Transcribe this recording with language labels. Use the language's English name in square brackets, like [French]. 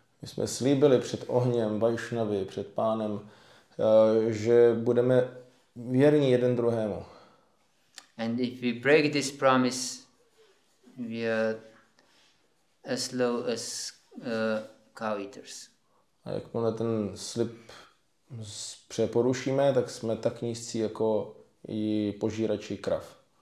[Czech] My jsme slíbili před ohněm Vaishnavy, před Pánem, že budeme věrní jeden druhému. [English] And if we break this promise, we are as low as cow eaters. [Czech] A jakmile ten slib přeporušíme, tak jsme tak nízcí jako i požírači krav.